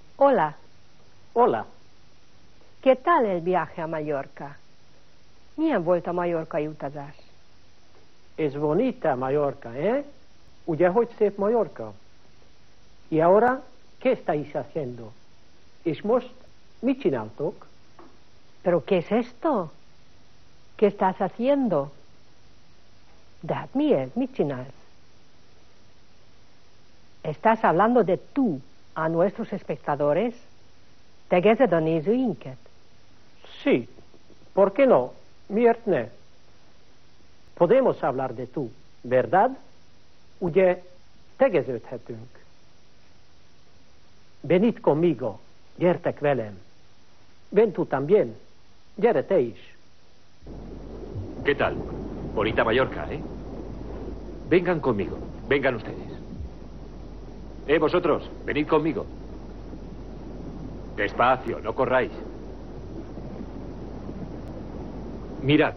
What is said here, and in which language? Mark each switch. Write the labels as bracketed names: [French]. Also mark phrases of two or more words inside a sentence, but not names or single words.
[Spanish] Hola. Hola. ¿Qué tal el viaje a Mallorca? [Hungarian] Milyen volt a mallorcai utazás? [Spanish] Es bonita Mallorca, [Hungarian] ¿eh? Ugye, hogy szép Mallorca? [Spanish] Y ahora, ¿qué estáis haciendo? [Hungarian] És most mit csináltok? [Spanish] ¿Pero qué es esto? ¿Qué estás haciendo? [Hungarian] De hát mi ez? Mit csinálsz? [Spanish] ¿Estás hablando de tú a nuestros espectadores? [Hungarian] Tegezed a nézőinket? [Spanish] Sí, ¿por qué no? [Hungarian] Miért ne? [Spanish] Podemos hablar de tú, ¿verdad? [Hungarian] Ugye, tegeződhetünk. [Spanish] Venid conmigo, [Hungarian] gyertek velem. [Spanish] Ven tú también, [Hungarian] gyere te is. [Spanish] ¿Qué tal? Bonita Mallorca, ¿eh? Vengan conmigo, vengan ustedes. Vosotros, venid conmigo. Despacio, no corráis. Mirad.